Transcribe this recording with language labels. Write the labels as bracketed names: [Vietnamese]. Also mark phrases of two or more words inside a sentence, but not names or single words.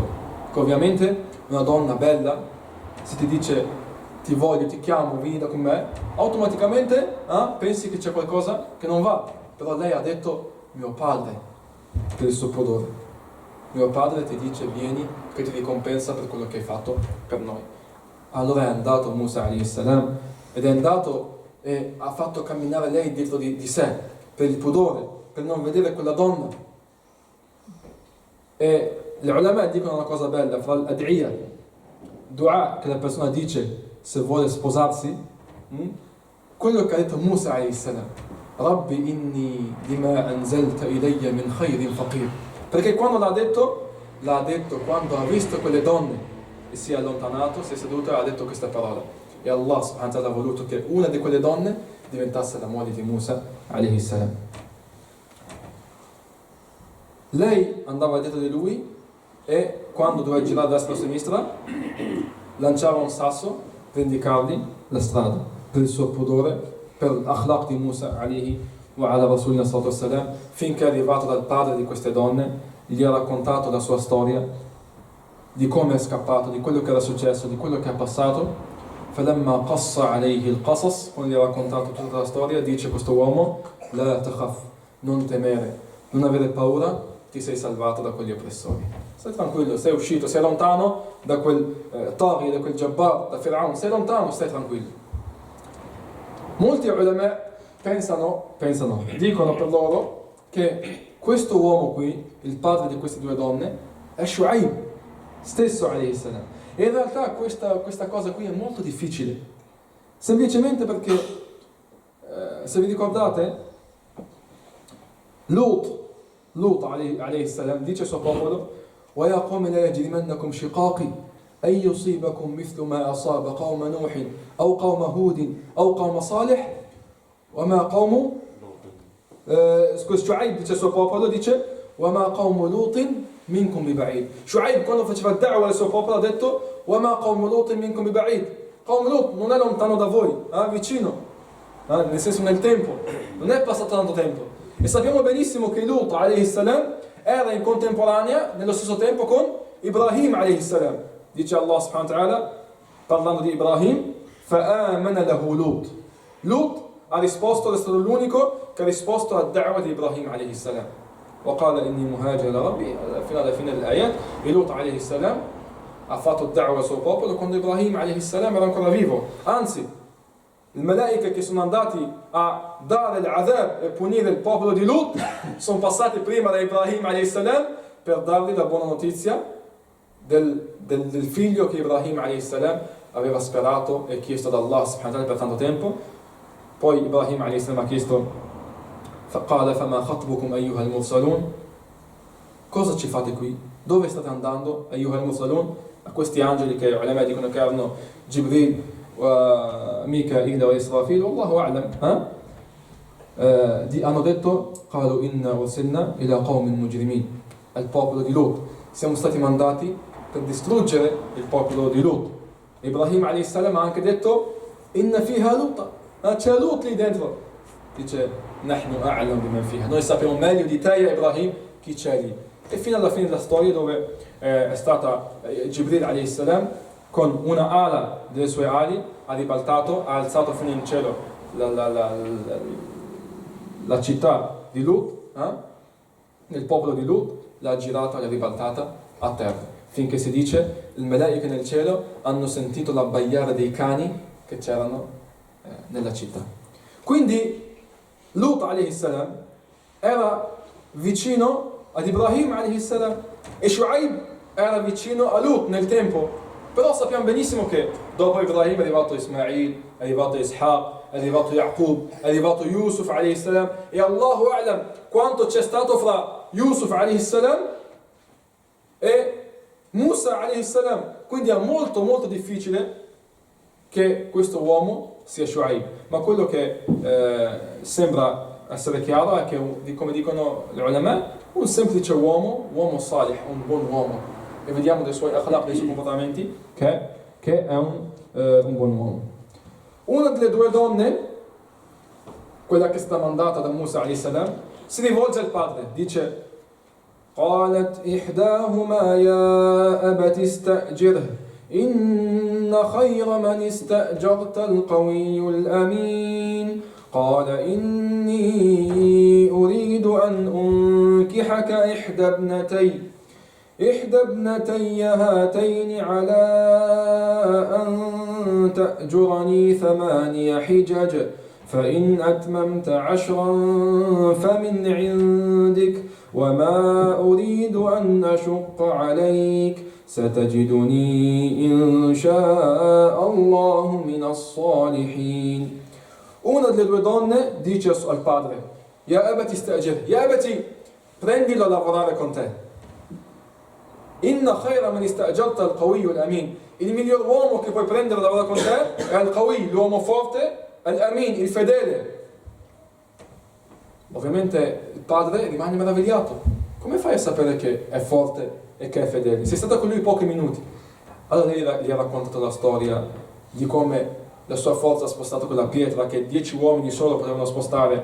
[Italian] Che ovviamente una donna bella, se ti dice ti voglio, ti chiamo, vieni da con me, automaticamente pensi che c'è qualcosa che non va. Però lei ha detto mio padre, per il suo pudore, mio padre ti dice vieni che ti ricompensa per quello che hai fatto per noi. Allora è andato Musa [Arabic] عليه السلام [Italian] ed è andato e ha fatto camminare lei dietro di sé per il pudore, per non vedere quella donna. E gli ulama dicono una cosa bella, fra l'ad'iyah, dua che la persona dice se vuole sposarsi, quello che ha detto Musa [Arabic] عليه السلام, رب إني لما أنزلت إلي من خير فقير. [Italian] Perché quando l'ha detto quando ha visto quelle donne e si è allontanato, si è seduto e ha detto queste parole. E Allah [Arabic] سبحانه وتعالى [Italian] ha voluto che una di quelle donne diventasse la moglie di Musa [Arabic] عليه السلام. [Italian] Lei andava dietro di lui e quando doveva girare a destra o a sinistra lanciava un sasso per indicargli la strada, per il suo pudore, per l'akhlaq di Musa [Arabic] عليه وعلى رسولنا صلى الله عليه وسلم, [Italian] finché è arrivato dal padre di queste donne, gli ha raccontato la sua storia, di come è scappato, di quello che era successo, di quello che ha passato. [Arabic] فلما قص عليه القصص, [Italian] quando gli ha raccontato tutta la storia, dice questo uomo, [Arabic] لا تخف, [Italian] non temere, non avere paura, ti sei salvato da quegli oppressori. Stai tranquillo, sei uscito, sei lontano da quel Taghi, da quel Jabbar, da Fir'aun, sei lontano, stai tranquillo. Molti ulama dicono per loro che questo uomo qui, il padre di queste due donne, è Shu'aib, stesso [Arabic] عليه السلام. [Italian] E in realtà questa cosa qui è molto difficile, semplicemente perché, se vi ricordate, Lut [Arabic] عليه السلام [Italian] dice al suo popolo, [Arabic] وَيَا قَوْمِ لَا يَجْرِمَنَّكُمْ شِقَاقِي أن يصيبكم مثل ما أصاب قوم نوح أو قوم هود أو قوم صالح وما قوم [Italian] Shuaib dice al suo popolo, dice [Arabic] وَمَا قَوْمُ لُوطٍ مِنْكُمْ بِبَعِيدٍ. [Italian] Shuaib quando faceva il da'wa al suo popolo ha detto [Arabic] وَمَا قَوْمُ لُوطٍ مِنْكُمْ بِبَعِيدٍ. [Italian] Qaum Lut non è lontano da voi, vicino, nel senso nel tempo, non è passato tanto tempo. E sappiamo benissimo che Lut [Arabic] عليه السلام [Italian] era in contemporanea nello stesso tempo con Ibrahim [Arabic] عليه السلام. [Italian] Dice Allah [Arabic] سبحانه وتعالى [Italian] parlando di Ibrahim [Arabic] فَآمَنَ لَهُ [Italian] Lut. Lut ha risposto, è stato l'unico che ha risposto al da'wa di Ibrahim [Arabic] عليه السلام. وقال إني مهاجر لربي [Italian] fino alla fine dell'ayat. E Lut [Arabic] عليه السلام [Italian] ha fatto da'wa al suo popolo quando Ibrahim [Arabic] عليه السلام [Italian] era ancora vivo. Anzi, i malaika che sono andati a dare l'adhab e punire il popolo di Lut sono passati prima da Ibrahim [Arabic] عليه السلام [Italian] per dargli la buona notizia del figlio che Ibrahim [Arabic] عليه السلام [Italian] aveva sperato e chiesto da Allah [Arabic] سبحانه وتعالى [Italian] per tanto tempo. Poi Ibrahim [Arabic] عليه السلام [Italian] ha chiesto [Arabic] قال فما خطبكم أيها المرسلون. [Italian] Cosa ci fate qui? Dove state andando? [Arabic] أيها المرسلون, [Italian] a questi angeli che ulama dicono che erano Jibril, Mikail e Israfil, [Arabic] الله أعلم. [Italian] Hanno detto [Arabic] قالوا إنا أرسلنا إلى قوم مجرمين. [Italian] Al popolo di Lut. Siamo stati mandati per distruggere il popolo di Lut. Ibrahim [Arabic] عليه السلام [Italian] ha anche detto [Arabic] إن فيها لوطا, [Italian] c'è Lut lì dentro. [Arabic] Dice نحن أعلم بمن فيها. [Italian] Noi sappiamo meglio di te, Ibrahim, chi c'è lì. E fino alla fine della storia dove è stata Jibril [Arabic] عليه السلام [Italian] con una ala delle sue ali ha ribaltato, ha alzato fino in cielo la città di Lut, il popolo di Lut, l'ha girata e l'ha ribaltata a terra, finché si dice i malaika nel cielo hanno sentito l'abbaiare dei cani che c'erano nella città. Quindi Lut [Arabic] عليه السلام [Italian] era vicino ad Ibrahim [Arabic] عليه السلام [Italian] e Shuaib era vicino a Lut nel tempo. Però sappiamo benissimo che dopo Ibrahim è arrivato Ismail, è arrivato Ishaq, è arrivato Yaqub, è arrivato Yusuf [Arabic] عليه السلام, [Italian] e [Arabic] الله أعلم [Italian] quanto c'è stato fra Yusuf [Arabic] عليه السلام [Italian] e Musa [Arabic] عليه السلام. [Italian] Quindi è molto molto difficile che questo uomo sia Shuaib, ma quello che sembra essere chiaro è che, come dicono gli ulama, un semplice uomo salih, un buon uomo, e vediamo dei suoi akhlaq, dei suoi comportamenti, che è un buon uomo. Una delle due donne, quella che è stata mandata da Musa [Arabic] عليه السلام, [Italian] si rivolge al padre, dice [Arabic] قالت إحداهما يا أبت استأجره إن خير من استأجرت القوي الأمين قال إني أريد أن أنكحك إحدى ابنتي هاتين على أن تأجرني 8 حجج فإن أتممت 10 فمن عندك وما أريد أن أشق عليك ستجدني إن شاء الله من الصالحين. [Italian] Una delle due donne dice al padre: [Arabic] يا أبت استأجر يا أبت, [Italian] prendilo a lavorare con te. [Arabic] إن خير من استأجرت القوي الأمين. [Italian] Il miglior uomo che puoi prendere a lavorare con te è al-qawi, l'uomo forte, al-amin, il fedele. Ovviamente il padre rimane meravigliato. Come fai a sapere che è forte e che è fedele? Sei stata con lui pochi minuti. Allora lei gli ha raccontato la storia di come la sua forza ha spostato quella pietra che 10 uomini solo potevano spostare.